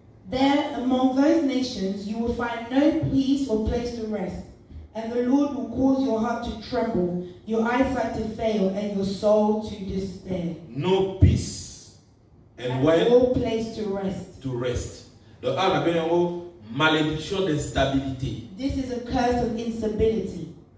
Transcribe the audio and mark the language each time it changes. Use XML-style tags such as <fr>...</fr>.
<en>There, among those nations, you will find no peace or place to rest, and the Lord will cause your heart to tremble, your eyesight to fail, and your soul to despair. No peace. And when No place to rest. to rest.</en> <fr>Donc, on appelle en gros malédiction d'instabilité.</fr> <en>This is a curse of instability.</en>